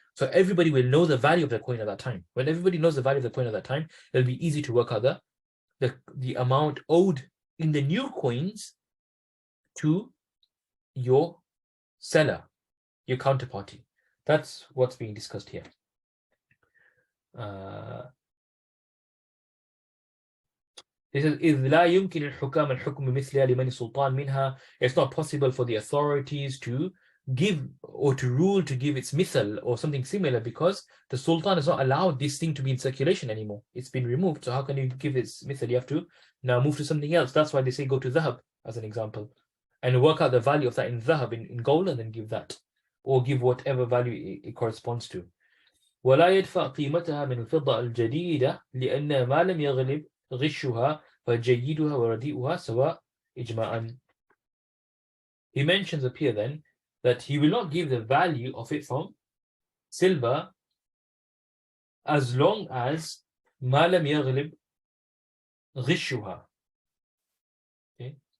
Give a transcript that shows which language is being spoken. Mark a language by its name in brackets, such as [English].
[English] So everybody will know the value of the coin at that time. When everybody knows the value of the coin at that time, it'll be easy to work out the amount owed in the new coins to your seller, your counterparty. That's what's being discussed here. This is [Arabic] إذ لا يمكن الحكام الحكم بمثلها لمن السلطان منها. [English] It's not possible for the authorities to give or to rule to give its mithal or something similar, because the sultan is not allowed this thing to be in circulation anymore. It's been removed. So how can you give its mithal? You have to now move to something else. That's why they say go to dhahab as an example and work out the value of that in dhahab, in gold, and then give that, or give whatever value it corresponds to. [Arabic] ولا يدفع قيمتها من الفضة الجديدة لأن ما لم يغلب غشها فجيدها ورديئها سواء إجماعا. [English] He mentions up here then that he will not give the value of it from silver as long as [Arabic] ما لم يغلب غشها. [English] Okay.